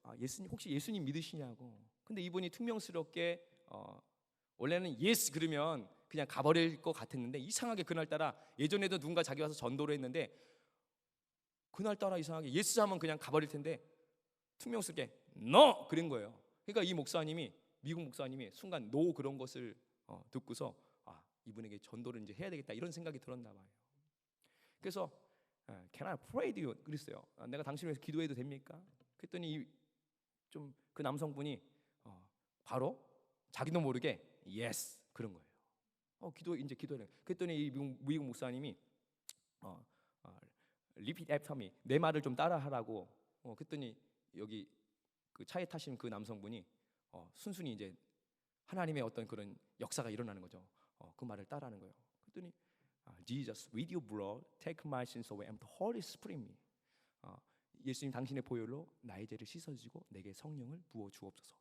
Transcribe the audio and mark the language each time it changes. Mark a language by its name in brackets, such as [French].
[Korean] 예수님 혹시 예수님 믿으시냐고. 근데 이분이 퉁명스럽게 원래는 예스 그러면 그냥 가버릴 것 같았는데 이상하게 그날따라 예전에도 누군가 자기 와서 전도를 했는데 그날따라 이상하게 예스 하면 그냥 가버릴 텐데 퉁명스럽게 너 그런 거예요. 그러니까 이 목사님이 미국 목사님이 순간 노 그런 것을 듣고서 이분에게 전도를 이제 해야 되겠다 이런 생각이 들었나 봐요. [English] 그래서 Can I pray to you? [Korean] 그랬어요. 내가 당신을 위해서 기도해도 됩니까? 그랬더니 좀 그 남성분이 바로 자기도 모르게 yes 그런 거예요. 기도해. 그랬더니 이 미국 목사님이 [English] repeat after me [Korean] 내 말을 좀 따라하라고. 그랬더니 여기 그 차에 타신 그 남성분이 순순히 이제 하나님의 어떤 그런 역사가 일어나는 거죠. 그 말을 따라하는 거예요. 그랬더니 [English] Jesus, with your blood, take my sins away, and the Holy Spirit me. [Korean] 예수님 당신의 보혈로 나의 죄를 씻어주시고 내게 성령을 부어 주옵소서.